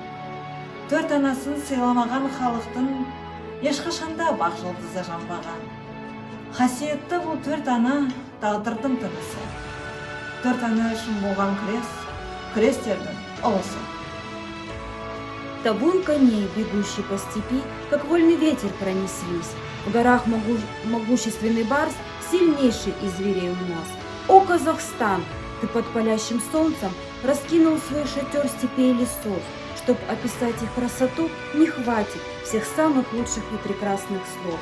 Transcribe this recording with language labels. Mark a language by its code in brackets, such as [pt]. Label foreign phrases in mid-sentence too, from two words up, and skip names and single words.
[kk] 4 анасын сыйламаған халықтың ешқашанда бақ жұлдызы жанбаған. Қасиетті бұл 4 ана тағдырдың тынысы. 4 ана үшін болған күрестердің ұлысы. [ru] Табун коней, бегущий по степи, как вольный ветер пронеслись. В горах могущественный барс, сильнейший из зверей у нас. О, Казахстан, ты под палящим солнцем раскинул свой шатер степей и лесов. Чтоб описать их красоту, не хватит всех самых лучших и прекрасных слов.